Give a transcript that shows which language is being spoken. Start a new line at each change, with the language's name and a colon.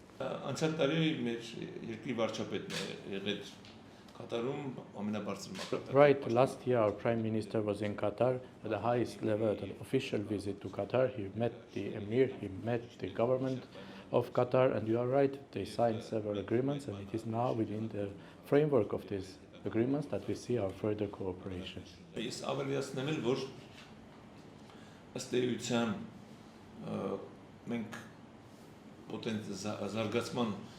Armenian: Անցյալ տարի մեր երկրի վարչապետն է եղել Qatarum ամենաբարձր մակարդակի.
English: Right, last year our Prime Minister was in Qatar at the highest level, an official visit to Qatar. He met the Emir, he met the government of Qatar, and you are right, they signed several agreements, and it is now within the framework of these agreements that we see our further cooperation.
Armenian: Ես ավելացնեմ էլ որ ըստ էության մենք զարգացման